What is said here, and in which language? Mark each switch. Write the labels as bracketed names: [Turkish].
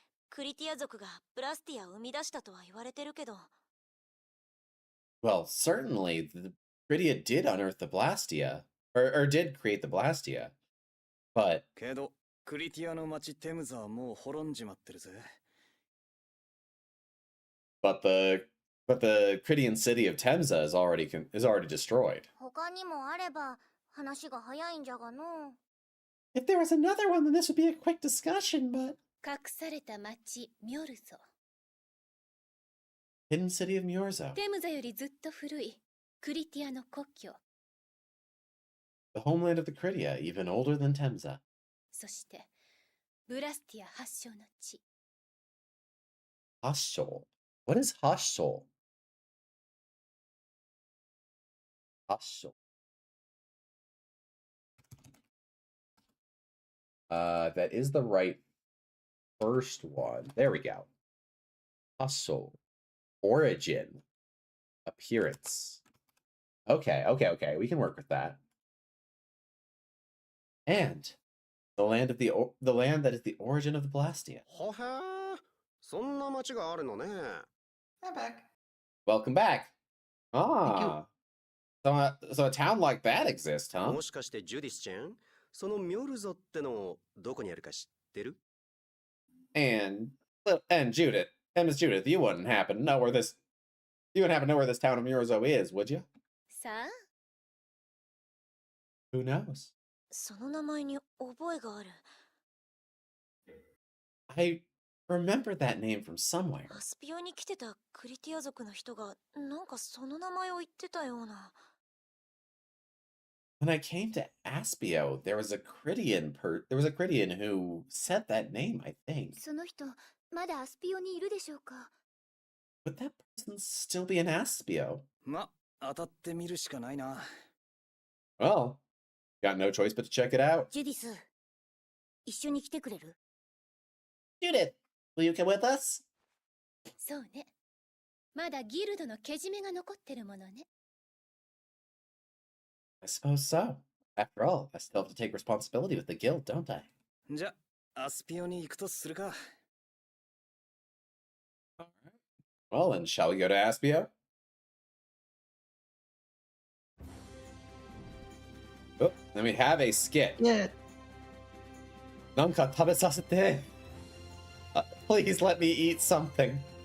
[Japanese] クリティア族がブラスティアを生み出したとは言われてるけど。 [English] Well, certainly the Critia did unearth the Blastia, or did create the Blastia, but [Japanese] けど、クリティアの町テムザはもう滅んじまってるぜ。 [English] but the Critian city of Temza is already destroyed. [Japanese] 他にもあれば話が早いんじゃがの。 [English] If there was another one, then this would be a quick discussion, but [Japanese] 隠された町ミョルゾ。 [English] Hidden city of Myorzo, [Japanese] テムザよりずっと古いクリティアの故郷。 [English] the homeland of the Critia, even older than Temza. [Japanese] そしてブラスティア発祥の地。 [English] Hoshol. What is Hoshol? Hoshol. That is the right first one. There we go. Hoshol. Origin. Appearance. Okay. We can work with that. And the land that is the origin of the Blastia. [Japanese] ほへー、そんな町があるのね。 [English] I'm back. Welcome back. Ah. So a town like that exists, huh? [Japanese] もしかしてジュディスちゃん、そのミョルゾってのどこにあるか知ってる？ [English] And Judith, Miss Judith, you wouldn't happen to know where this town of Murzo is, would you? [Japanese] さあ [English] Who knows? [Japanese] その名前に覚えがある。 [English] I remember that name from somewhere. [Japanese] アスピオに来てたクリティア族の人がなんかその名前を言ってたような。 [English] When I came to Aspio, there was a Critian who said that name, I think. [Japanese] その人まだアスピオにいるでしょうか。 [English] Would that person still be in Aspio? [Japanese] ま、当たってみるしかないな。 [English] Well, got no choice but to check it out. [Japanese] ジュディス、一緒に来てくれる？ [English] Judith, will you come with us? [Japanese] そうね。まだギルドのけじめが残ってるものね。 [English] I suppose so. After all, I still have to take responsibility with the guild, don't I? [Japanese] じゃ、アスピオに行くとするか。 [English] Well, then, shall we go to Aspio? Oh, then we have a skit. Yeah. [Japanese] なんか食べさせて。 [English] Please let me eat something.